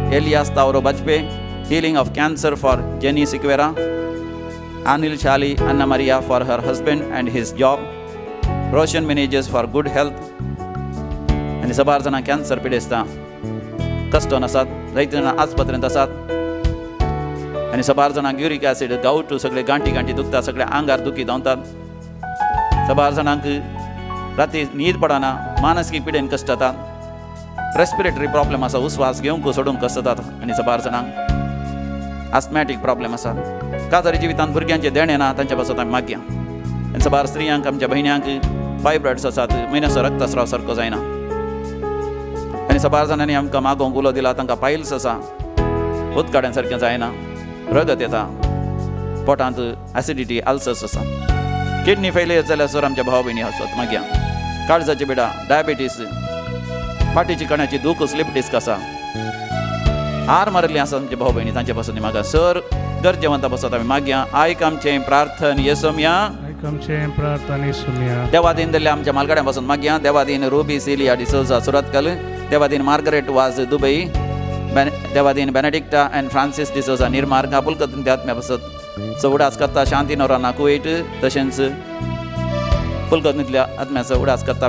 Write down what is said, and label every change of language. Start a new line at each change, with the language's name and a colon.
English: Elias Tauro Bajpe, healing of cancer for Jenny Siqueira. Anil Chali Anna Maria for her husband and his job. Roshan Meneges for good health.
Konkani: आनी सबार जाणां कॅन्सर पिडेस्तां कस्टोन आसात, जायते जाणां आस्पत्रेंत आसात. आनी सबार जाणांक युरीक ॲसीड, गांवटू, सगळे गांठी दुखता, सगळे आंगार दुखी धांवतात. सबार जाणांक राती न्हीद पडना, मानसिक पिडेन कश्ट जातात. रेस्पिरेटरी प्रॉब्लेम आसा, उस्वास घेवंक सोडूंक कश्ट जातात. आनी सबार जाणांक आस्थमॅटीक प्रॉब्लेम आसा. काजारी जिवितांत भुरग्यांचे देणे ना, तांच्या पासत आमी मागया. आनी सबार स्त्रियांक, आमच्या भयण्यांक फायब्रॉइड्स आसात, म्हयन्याचो रक्तस्राव सारको जायना. आनी सबार जाणांनी आमकां मागोवंक उलो दिला, तांकां पायल्स आसा, उदकाड्यां सारकें जायना, रगत येता, पोटांत ॲसिडिटी, अल्सर्स आसा. किडनी फेलियर जाल्यार सर आमच्या भाव भयणी आसात मागया. काळजाचे पिडा, डायबिटीस, फाटीची कण्याची दूख, स्लीप डिस्क आसा, हार मारिल्ली आसा आमचे भाव भयणी, तांचे पासून मागा. सर गरजेवंता पासत आमी मागया. आयक आमचें प्रार्थन येसोम्या. आमचें प्रार्थन येसोम्या. देवादीन दिल्ल्या आमच्या मालगाड्यां पासून मागया. देवादीन रुबी सिलिया डिसोजा, सुरतकल. Devadin Margaret was, Dubai. Devadin बेनेडिक्टा अँड फ्रांसीस डिसोजा, निर्मार. कापुलकतीन त्या आत्म्या पासत उडास करता. शांती नोराना, कुवेट. तशेंच पुलकतींतल्या आत्म्याचो उडास करता.